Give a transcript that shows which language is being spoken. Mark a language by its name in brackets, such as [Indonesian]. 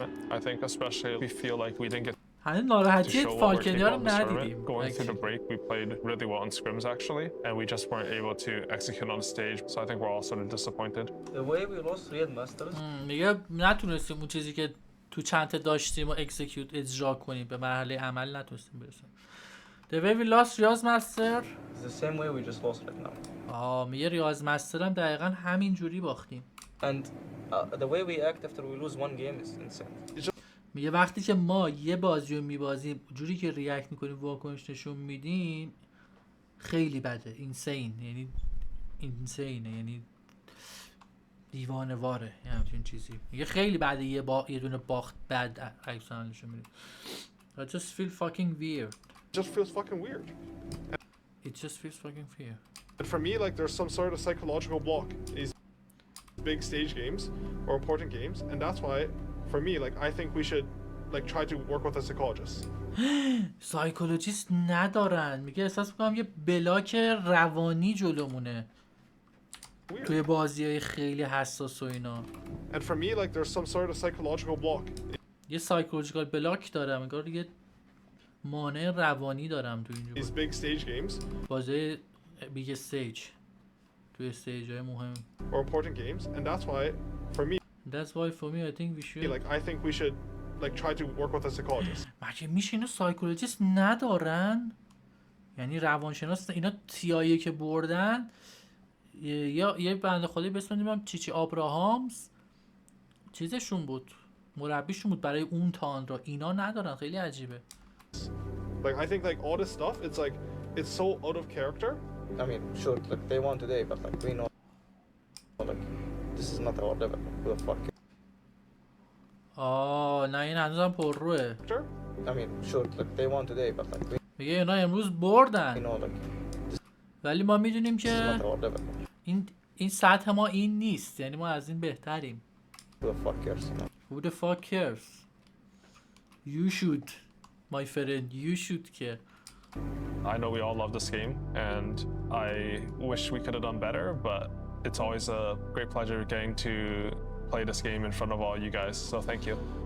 [English] I think especially we feel like we didn't get [Persian] هنوز ناراحتی فالکنیا رو ندیدیم. [English] Going through the break, we played really well in scrims actually, and we just weren't able to execute on stage. So I think we're all sort of disappointed. The way we lost Real Masters. [Persian] میگه نتونستیم اون چیزی که تو چند تا داشتیم و اکسیکیوت اجرا کنیم، به مرحله عمل نتونستیم برسیم. [English] The way we lost Riyadh Masters. It's the same way we just lost right now. [Persian] میگه ریاض مستر هم دقیقاً همین جوری باختیم. [English] And the way we act after we lose one game is insane. [Persian] میگه وقتی که ما یه بازی رو میبازیم جوری که ریاکت میکنیم واکنش نشون میدیم خیلی بده. اینسین یعنی اینسینه، یعنی دیوانه واره، یه همچین چیزی. میگه خیلی بده یه دونه باخت بد عکس نشون میدیم. [English] I just feel fucking weird. It just feels fucking weird. It just feels fucking weird. And for me, like, there's some sort of psychological block in these big stage games or important games, and that's why, for me, like, I think we should, like, try to work with a psychologist. [Persian] سایکولوژیست ندارن. میگه احساس میکنم یه بلاک روانی جلومونه توی بازی‌های خیلی حساس و اینا. [English] And for me, like, there's some sort of psychological block. [Persian] یه سایکولوژیکال بلاک دارم، انگار یه مانع روانی دارم تو اینجا. [English] These big stage games. [Persian] بازی بیگ استیج، توی استیج‌های مهم. [English] Or important games, and that's why, for me. That's why for me I think we should. Like, I think we should, like, try to work with a psychologist. [Persian] مگه میشه اینو سایکولوژیست ندارن؟ یعنی روانشناس اینا تیایی که بردن یا یه بنده خدایی به اسم نمیدونم چیچی آبراهامز چیزشون بود، مربیشون بود برای اون تاندرا. اینا ندارن، خیلی عجیبه. [English] Like, I think, like, all this stuff, it's like, it's so out of character. I mean, sure, like, they won today, but, like, we know, like, this is not our level. Who the fuck? [Persian] نه این هنوزم پر روه. [English] I mean, sure, like, they won today, but, like, [Persian] میگه اینا امروز بردن. [English] we know, like, [Persian] ولی ما میدونیم [English] this [Persian] که [English] is not our level. [Persian] این سطح ما این نیست، یعنی ما از این بهتریم. [English] Who the fuck cares? Who the fuck cares? You should, my friend, you should care. I know we all love this game, and I wish we could have done better, but it's always a great pleasure getting to play this game in front of all you guys, so thank you.